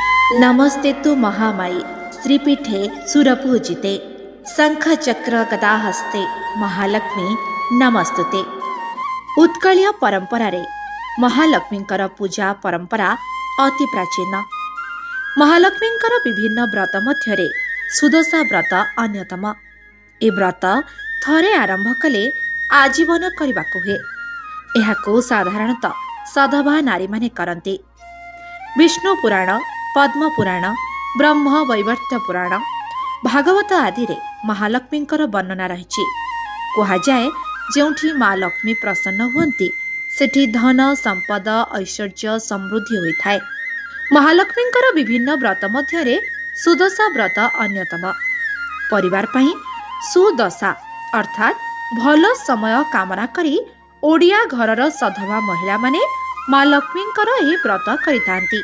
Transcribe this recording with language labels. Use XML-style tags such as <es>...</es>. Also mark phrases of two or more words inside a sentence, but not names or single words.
<sa>नमस्ते तु महामाई श्रीपीठे सुरपूजिते शंखचक्र गदाहस्ते महालक्ष्मी नमस्तुते।</sa> <or>ଉତ୍କଳୀୟ ପରମ୍ପରାରେ ମହାଲକ୍ଷ୍ମୀଙ୍କର ପୂଜା ପରମ୍ପରା ଅତି ପ୍ରାଚୀନ। ମହାଲକ୍ଷ୍ମୀଙ୍କର ବିଭିନ୍ନ ବ୍ରତ ମଧ୍ୟରେ ସୁଦଶା ବ୍ରତ ଅନ୍ୟତମ। ଏ ବ୍ରତ ଥରେ ଆରମ୍ଭ କଲେ ଆଜୀବନ କରିବାକୁ ହୁଏ। ଏହାକୁ ସାଧାରଣତଃ ସଧବା ନାରୀମାନେ କରନ୍ତି। ବିଷ୍ଣୁ ପୁରାଣ, ପଦ୍ମ ପୁରାଣ, ବ୍ରହ୍ମ ବୈବର୍ତ୍ତ ପୁରାଣ, ଭାଗବତ ଆଦିରେ ମହାଲକ୍ଷ୍ମୀଙ୍କର ବର୍ଣ୍ଣନା ରହି। କହୁଏ ଯୋଉଠି ମା' ଲକ୍ଷ୍ମୀ ପ୍ରସନ୍ନ ହୁଅନ୍ତି ସେଠି ଧନ ସମ୍ପଦ ଐଶ୍ୱର୍ଯ୍ୟ ସମୃଦ୍ଧି ହୋଇଥାଏ। ମହାଲକ୍ଷ୍ମୀଙ୍କର ବିଭିନ୍ନ ବ୍ରତ ମଧ୍ୟରେ ସୁଦଶା ବ୍ରତ ଅନ୍ୟତମ। ପରିବାର ପାଇଁ ସୁଦଶା ଅର୍ଥାତ୍ ଭଲ ସମୟ କାମନା କରି ଓଡ଼ିଆ ଘରର ସଧବା ମହିଳାମାନେ ମା' ଲକ୍ଷ୍ମୀଙ୍କର ଏହି ବ୍ରତ କରିଥାନ୍ତି।</or>